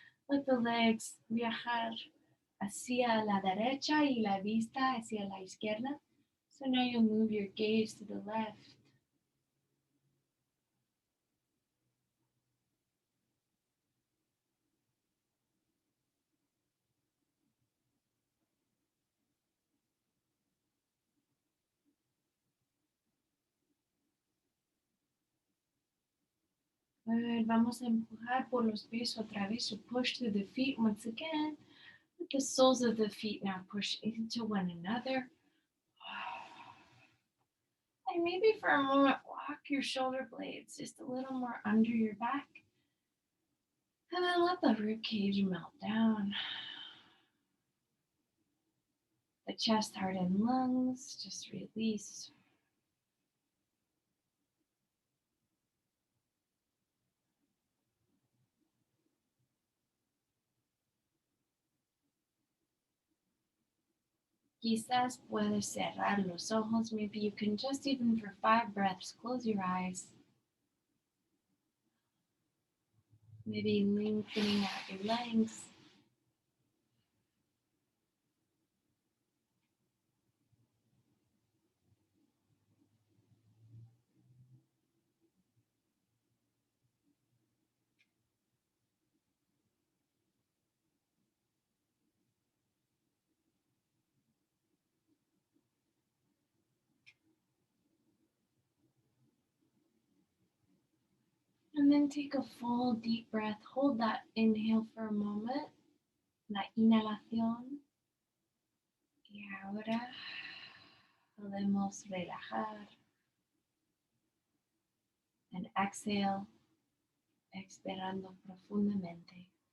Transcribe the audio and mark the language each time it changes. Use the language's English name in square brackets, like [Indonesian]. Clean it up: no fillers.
[English] Let the legs [Spanish] viajar hacia la derecha y la vista hacia la izquierda. [English] So now you'll move your gaze to the left. Good. [Spanish] Vamos a empujar por los pies otra vez. [English] So push through the feet once again. Let the soles of the feet now push into one another. And maybe for a moment, walk your shoulder blades just a little more under your back. And then let the rib cage melt down. The chest, heart, and lungs just release. [Spanish] Quizás puedes cerrar los ojos. [English] Maybe you can just even for 5 breaths, close your eyes. Maybe lengthening out your legs. And then take a full deep breath. Hold that inhale for a moment. [Spanish] La inhalación. Y ahora podemos relajar. [English] And exhale, [Spanish] expirando profundamente.